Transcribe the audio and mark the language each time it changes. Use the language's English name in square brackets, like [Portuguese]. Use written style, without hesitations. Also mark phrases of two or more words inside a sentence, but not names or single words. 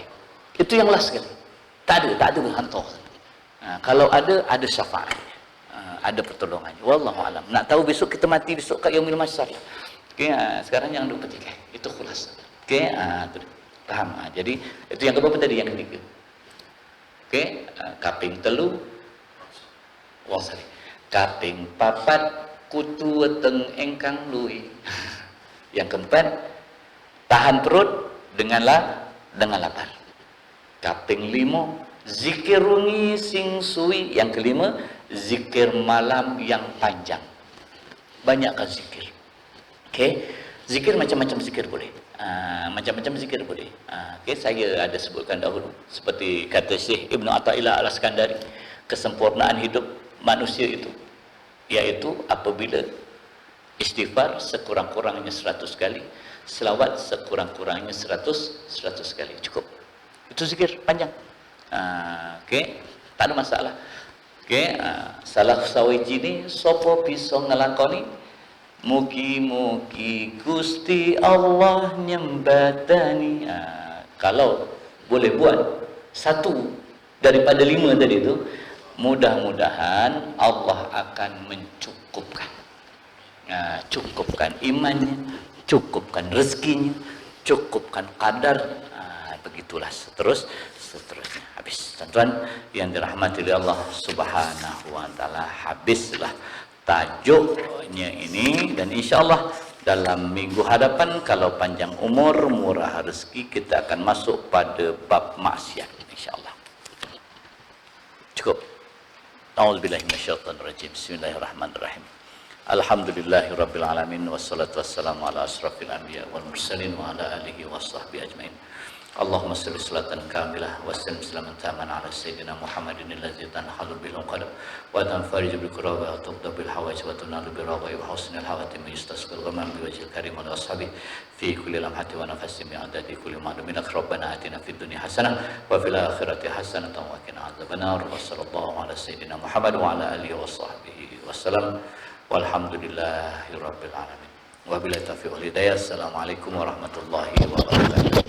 [Malay] Itu yang last sekali. Tak ada hantar. Kalau ada syafaatnya. Ada pertolongannya. [Arabic] والله أعلم. [Malay] Nak tahu besok kita mati besok kat [Arabic] يوم المحشر. [Malay] Okey, sekarang jangan duk petikai. Itu khulas. Okey, tu. Faham? Jadi itu yang keberapa tadi? Yang ketiga. Okey, [Javanese] kaping telu wasali. Kaping papat kutu weteng engkang lui. [Malay] Yang keempat, tahan perut dengan lapar. [Javanese] Kaping lima, zikir rungi sing suwi. [Malay] Yang kelima, zikir malam yang panjang. Banyakkan zikir. Okey, zikir macam-macam zikir boleh. Macam-macam zikir boleh. Okey, saya ada sebutkan dahulu seperti kata Syekh Ibnu Athaillah Al-Iskandari, kesempurnaan hidup manusia itu iaitu apabila istighfar sekurang-kurangnya 100 kali, selawat sekurang-kurangnya 100 kali, cukup. Itu zikir panjang. Okey, tak ada masalah. [Javanese] Okey, salah sawiji ni sapa bisa ngelakoni, mugi-mugi Gusti Allah nyembatani. [Malay] Kalau boleh buat satu daripada 5 tadi itu, mudah-mudahan Allah akan mencukupkan. Cukupkan imannya, cukupkan rezekinya, cukupkan kadar. Begitulah seterusnya. Habis. Tuan-tuan yang dirahmati oleh Allah [Arabic] سبحانه وتعالى, [Malay] habislah tajuknya ini, dan insyaallah dalam minggu hadapan kalau panjang umur, murah rezeki, kita akan masuk pada bab maksiat insyaallah. Cukup. [Arabic] أعوذ بالله من الشيطان الرجيم. بسم الله الرحمن الرحيم. الحمد لله رب العالمين، والصلاة والسلام على أشرف الأنبياء والمرسلين وعلى آله وصحبه أجمعين. اللهم صل صلاة كاملة وسلم سلاما تاما على سيدنا محمد الذي تنحل به العقد وتنفرج به الكرب وتقضى به الحوائج وتنال به الرغائب وحسن الخواتيم يستسقى الغمام بوجهه الكريم وأصحابه في كل لمحة ونفس بعدد كل معلوم. ربنا آتنا في الدنيا حسنة وفي الآخرة حسنة وقنا عذاب النار. وصلى الله على سيدنا محمد وعلى آله وصحبه وسلم. والحمد لله رب العالمين. وبالله التوفيق والهداية. السلام عليكم ورحمة الله وبركاته.